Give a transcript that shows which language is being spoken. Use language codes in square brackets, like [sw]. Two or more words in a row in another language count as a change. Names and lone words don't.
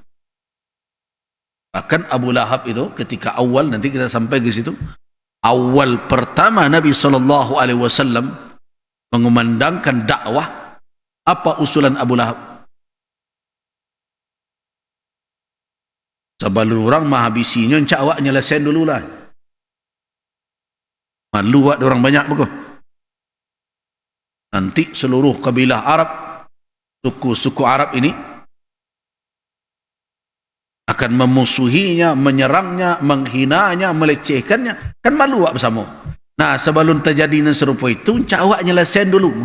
[id] Bahkan Abu Lahab itu ketika awal, nanti kita sampai ke situ, awal pertama Nabi [ar] صلى الله عليه وسلم [id] mengumandangkan dakwah, apa usulan Abu Lahab? [min] Sebelum orang mah habisinya, encak awak nyelesain dulu lah. Malu awak orang banyak begitu. [id] Nanti seluruh kabilah Arab, suku-suku Arab ini akan memusuhinya, menyerangnya, menghinanya, melecehkannya. [min] Kan malu awak bersama. Nah, sebelum terjadi yang serupa itu, encak awak nyelesain dulu.